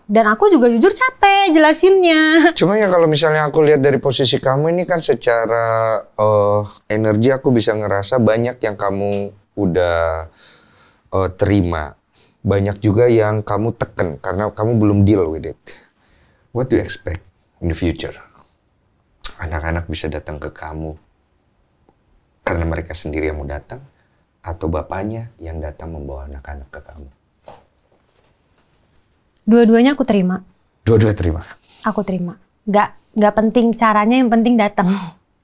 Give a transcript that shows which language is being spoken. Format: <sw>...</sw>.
<id>Dan aku juga jujur capek jelasinnya. Cuma ya kalau misalnya aku lihat dari posisi kamu ini kan secara energi aku bisa ngerasa banyak yang kamu udah terima. Banyak juga yang kamu tekan karena kamu belum</id> <en>deal with it. What do you expect in the future?</en> <id>Anak-anak bisa datang ke kamu karena mereka sendiri yang mau datang, atau bapaknya yang datang membawa anak-anak ke kamu? Dua-duanya aku terima. Dua-dua terima? Aku terima. Nggak penting caranya, yang penting datang.</id>